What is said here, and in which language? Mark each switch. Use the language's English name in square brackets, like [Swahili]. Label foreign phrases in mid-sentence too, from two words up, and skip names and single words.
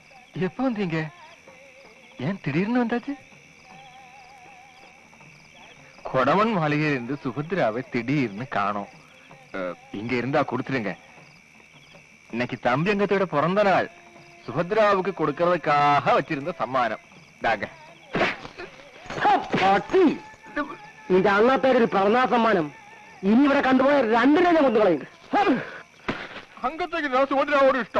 [Tamil] எப்ப வந்தீங்க? ஏன் திடீர்னு வந்தாச்சு? கொடவன் மாளிகையில் இருந்து சுபத்ராவை திடீர்னு காணோம். இங்க இருந்தா கொடுத்துருங்க. இன்னைக்கு தம்பி அங்கத்தோட பிறந்த நாள். சுபத்ராவுக்கு கொடுக்கறதுக்காக வச்சிருந்த சம்மானம் தாங்க. [Malayalam] ഇത് അന്നത്തെ ഒരു പിറന്നാൾ സമ്മാനം. ഇനി ഇവിടെ കണ്ടുപോയ രണ്ടിനെ ഞാൻ കൊന്നുകളയും. [Tamil] அங்கத்துக்கு நான் சுபத்ராவோட இஷ்டம்.